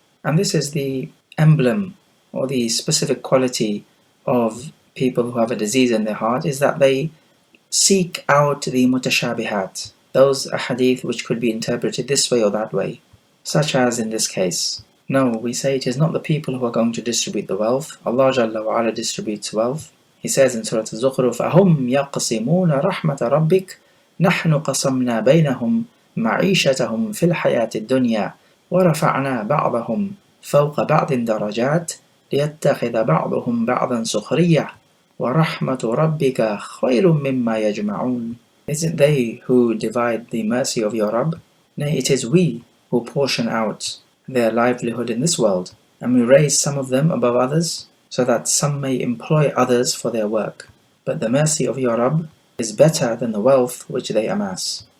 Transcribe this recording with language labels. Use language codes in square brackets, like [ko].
[en] And this is the emblem or the specific quality of people who have a disease in their heart, is that they seek out the mutashabihat, those hadith which could be interpreted this way or that way, such as in this case. No, we say it is not the people who are going to distribute the wealth. Allah Jalla wa Ala distributes wealth. He says in Surah Al-Zukhruf, [ar] أَهُمْ يَقْسِمُونَ رَحْمَةَ رَبِّكَ نَحْنُ قَسَمْنَا بَيْنَهُمْ مَعِيشَتَهُمْ فِي الْحَيَاةِ الدُّنْيَا وَرَفَعْنَا بَعْضَهُمْ فَوْقَ بَعْضٍ دَرَجَاتٍ لِيَتَّخِذَ بَعْضُهُمْ بَعْضًا سُخْرِيَّةً وَرَحْمَةُ رَبِّكَ خَيْرٌ مِّمَّا يَجْمَعُونَ. [en] Is it they who divide the mercy of your Rabb? Nay, it is we who portion out their livelihood in this world, and we raise some of them above others, so that some may employ others for their work. But the mercy of your Rabb is better than the wealth which they amass.